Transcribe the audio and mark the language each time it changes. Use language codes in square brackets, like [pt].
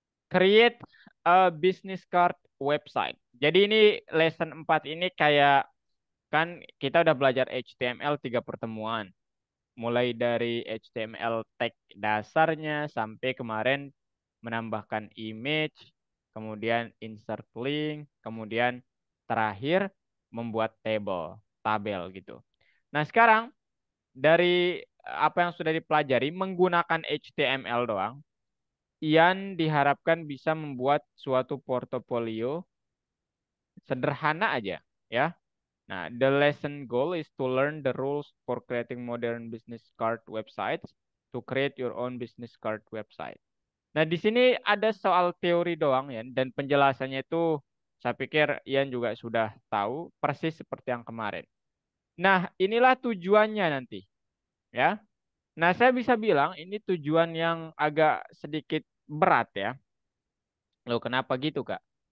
[en] Create a business card website. [id] Jadi ini lesson 4 ini kayak kan kita udah belajar HTML 3 pertemuan. Mulai dari HTML tag dasarnya sampai kemarin menambahkan image, kemudian insert link, kemudian terakhir membuat tabel gitu. Nah, sekarang dari apa yang sudah dipelajari menggunakan HTML doang, Ian diharapkan bisa membuat suatu portofolio sederhana aja, ya. [en] Nah, the lesson goal is to learn the rules for creating modern business card websites, to create your own business card website. [id] Nah, di sini ada soal teori doang ya, dan penjelasannya itu saya pikir Ian juga sudah tahu persis seperti yang kemarin. Nah, inilah tujuannya nanti, ya. Nah, saya bisa bilang ini tujuan yang agak sedikit berat ya. Loh, kenapa gitu, Kak?